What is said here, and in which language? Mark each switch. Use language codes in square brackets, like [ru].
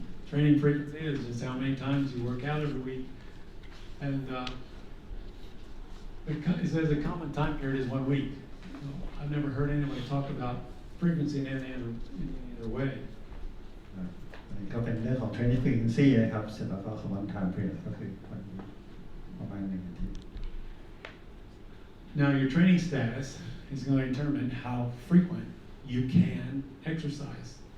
[en] Training frequency is just how many times you work out every week. And it says the common time period is 1 week. I've never heard anybody talk about frequency in any other way. [th] อันนี้ก็เป็นเรื่องของ training frequency นะครับเสร็จแล้วก็ [en] common time period [th] ก็คือวันนี้ประมาณ1 อาทิตย์ [en] Now your training status is going to determine how frequent you can exercise.